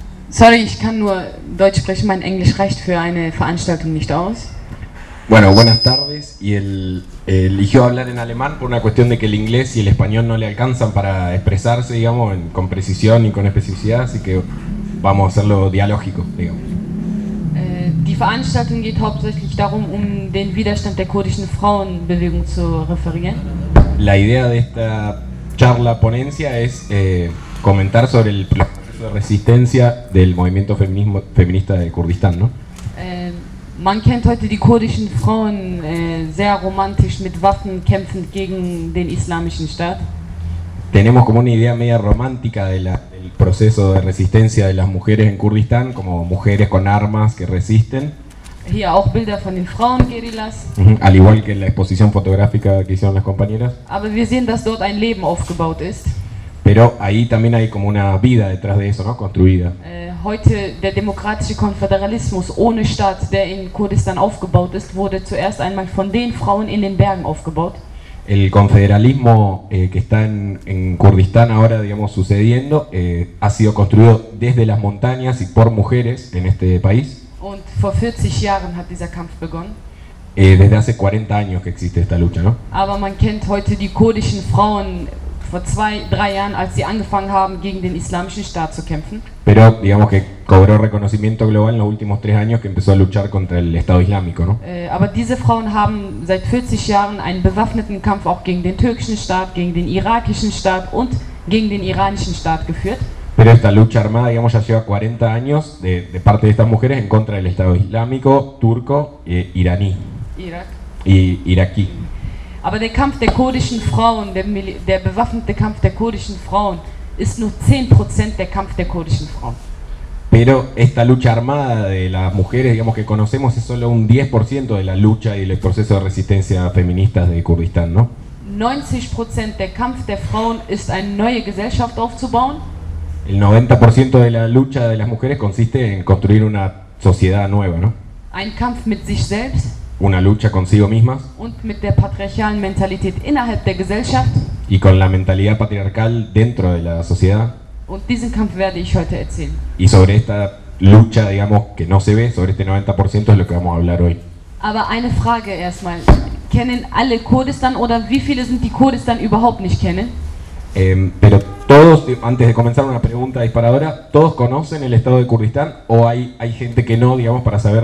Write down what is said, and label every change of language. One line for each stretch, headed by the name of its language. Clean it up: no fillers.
German: Sorry, ich kann nur Deutsch sprechen, mein Englisch reicht für eine Veranstaltung nicht aus.
Spanish: Bueno, buenas tardes, y él eligió hablar en alemán por una cuestión de que el inglés y el español no le alcanzan para expresarse, digamos, con precisión y con especificidad, así que vamos a hacerlo dialógico, digamos.
German: Die Veranstaltung geht hauptsächlich darum, den Widerstand der kurdischen Frauenbewegung zu referieren.
Spanish: La idea de esta charla ponencia es comentar sobre el proceso de resistencia del movimiento feminista de Kurdistán, ¿no?
German: Man kennt heute die kurdischen Frauen sehr romantisch mit Waffen kämpfend gegen den islamischen Staat.
Spanish: Tenemos como una idea media romántica del proceso de resistencia de las mujeres en Kurdistán, como mujeres con armas que resisten.
German: Hier auch Bilder von den Frauen-Guerillas.
Spanish: Al igual que en la exposición fotográfica que hicieron las compañeras.
German: Aber wir sehen, dass dort ein Leben aufgebaut ist.
Spanish: Pero ahí también hay como una vida detrás de eso, ¿no? Construida.
German: Heute der demokratische Konföderalismus ohne Staat, der in Kurdistan aufgebaut ist, wurde zuerst einmal von den Frauen in den Bergen aufgebaut.
Spanish: El confederalismo que está en Kurdistán ahora, digamos, sucediendo, ha sido construido desde las montañas y por mujeres en este país.
German: Und vor 40 Jahren hat dieser Kampf begonnen.
Spanish: desde hace 40 años que existe esta lucha, ¿no?
German: Aber man kennt heute die kurdischen Frauen vor 2-3 Jahren, als sie angefangen haben gegen den islamischen Staat zu kämpfen.
Spanish: Pero digamos que cobró reconocimiento global en los últimos 3 años que empezó a luchar contra el Estado Islámico, ¿no?
German: Aber diese Frauen haben seit 40 Jahren einen bewaffneten Kampf auch gegen den türkischen Staat, gegen den irakischen Staat und gegen den iranischen Staat geführt.
Spanish: Pero esta lucha armada, digamos, ya lleva 40 años de parte de estas mujeres en contra del Estado Islámico, turco e iraní. Iraquí.
German: Aber der Kampf der kurdischen Frauen, der bewaffnete Kampf der kurdischen Frauen, ist nur 10% der Kampf der kurdischen Frauen.
Spanish: Pero esta lucha armada de las mujeres, digamos, que conocemos, es solo un 10% de la lucha y el proceso de resistencia feminista de Kurdistán, ¿no?
German: 90% der Kampf der Frauen ist, eine neue Gesellschaft aufzubauen.
Spanish: El 90% de la lucha de las mujeres consiste en construir una sociedad nueva, ¿no?
German: Ein Kampf mit sich selbst.
Spanish: Una lucha consigo mismas.
German: Und mit der patriarchalen Mentalität innerhalb der Gesellschaft.
Spanish: Y con la mentalidad patriarcal dentro de la sociedad.
German: Und diesen Kampf werde ich heute erzählen.
Spanish: Y sobre esta lucha, digamos, que no se ve, sobre este 90% es lo que vamos a hablar hoy.
German: Aber eine Frage erstmal. Kennen alle Kurdistan oder wie viele sind die Kurdistan überhaupt nicht kennen?
Spanish: Pero todos, antes de comenzar una pregunta disparadora, ¿todos conocen el estado de Kurdistán o hay gente que no, digamos, para saber?